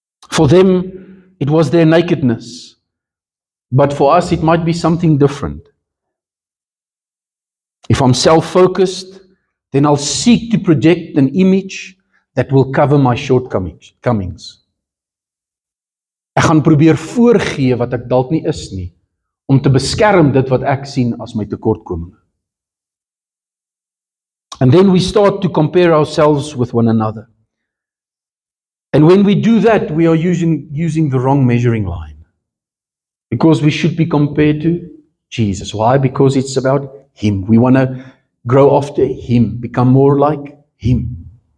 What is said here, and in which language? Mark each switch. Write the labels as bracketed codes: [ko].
[en] For them, it was their nakedness. But for us, it might be something different. If I'm self-focused, then I'll seek to project an image that will cover my shortcomings. [af] Ek gaan probeer voorgee wat ek dalk nie is nie, om te beskerm dit wat ek sien as my tekortkominge. [en] And then we start to compare ourselves with one another. And when we do that, we are using the wrong measuring line. Because we should be compared to Jesus. Why? Because it's about Him. We want to grow after Him, become more like Him.